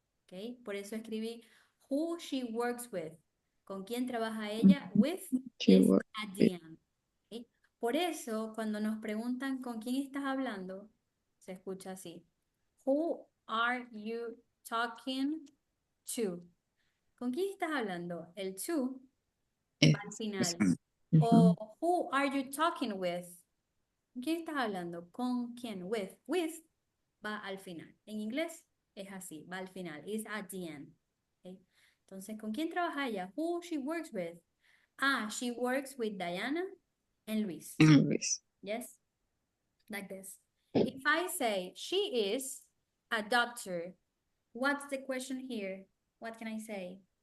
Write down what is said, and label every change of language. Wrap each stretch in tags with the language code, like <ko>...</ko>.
<es>¿Ok? Por eso escribí</es> <en>who she works with.</en> <es>¿Con quién trabaja ella? With</es> <en>She is works at the end. ¿Ok?</en> <es>Por eso, cuando nos preguntan con quién estás hablando, se escucha así.</es> <en>Who are you talking to?</en> <es>¿Con quién estás hablando? El to va al final.</es> <en>O who are you talking with?</en> <es>¿Con quién estás hablando? ¿Con quién? With. With va al final. En inglés es así, va al final.</es> <en>Is at the end.</en> <es>¿Ok? Entonces, ¿con quién trabaja ella?</es> <en>Who she works with? Ah, she works with Diana and Luis. Luis. Yes, like this. If I say she is a doctor, what's the question here? What can I say?</en>